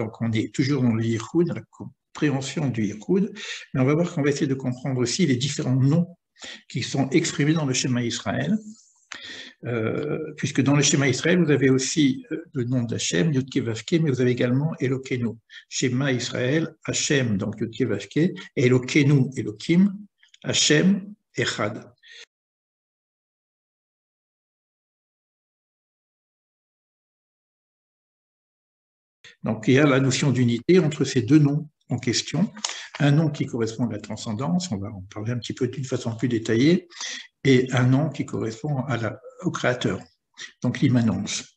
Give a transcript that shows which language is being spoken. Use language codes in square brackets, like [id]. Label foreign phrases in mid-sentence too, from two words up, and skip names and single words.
[fr] Donc on est toujours dans le Yichud, la compréhension du Yichud. Mais on va voir qu'on va essayer de comprendre aussi les différents noms qui sont exprimés dans le schéma Israël. Puisque dans le schéma Israël, vous avez aussi le nom d'Hachem, Yud-Keh Vav-Keh, mais vous avez également Elokeinu. Schéma Israël, Hachem, donc Yud-Keh Vav-Keh, et Elokeinu, Elokim, Hachem, Echad. Donc il y a la notion d'unité entre ces deux noms en question. Un nom qui correspond à la transcendance, on va en parler un petit peu d'une façon plus détaillée, et un nom qui correspond au Créateur, donc l'immanence.